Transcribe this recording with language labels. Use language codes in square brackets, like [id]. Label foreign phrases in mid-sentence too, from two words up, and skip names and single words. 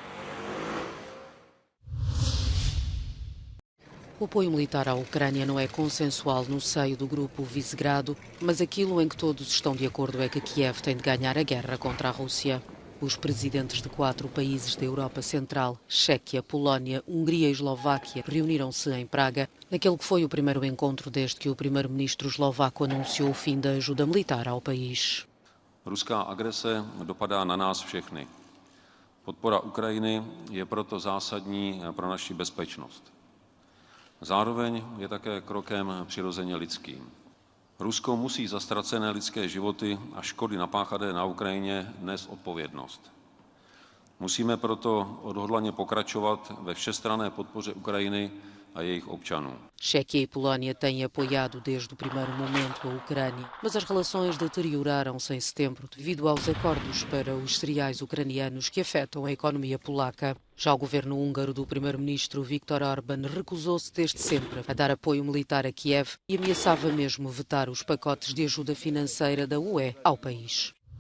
[pt] O apoio militar à Ucrânia não é consensual no seio do Grupo Visegrado, mas aquilo em que todos estão de acordo é que Kiev tem de ganhar a guerra contra a Rússia. Os presidentes de 4 países da Europa Central, Chequia, Polónia, Hungria e Eslováquia, reuniram-se em Praga, naquele que foi o primeiro encontro desde que o primeiro-ministro eslovaco anunciou o fim da ajuda militar ao país. [cs] Ruská agrese dopadá na nás všechny. Podpora Ukrajiny je proto zásadní pro naši bezpečnost. Zároveň je také krokem přirozeně lidským. Rusko musí za ztracené lidské životy a škody napáchané na Ukrajině nést odpovědnost. Musíme proto odhodlaně pokračovat ve všestranné podpoře Ukrajiny a jejich občanů. [pt] Čequia e Polónia têm apoiado desde o primeiro momento a Ucrânia, mas as relações deterioraram-se em setembro devido aos acordos para os cereais ucranianos que afetam a economia polaca. Já o governo húngaro do primeiro-ministro Viktor Orbán recusou-se desde sempre a dar apoio militar a Kiev e ameaçava mesmo vetar os pacotes de ajuda financeira da UE ao país.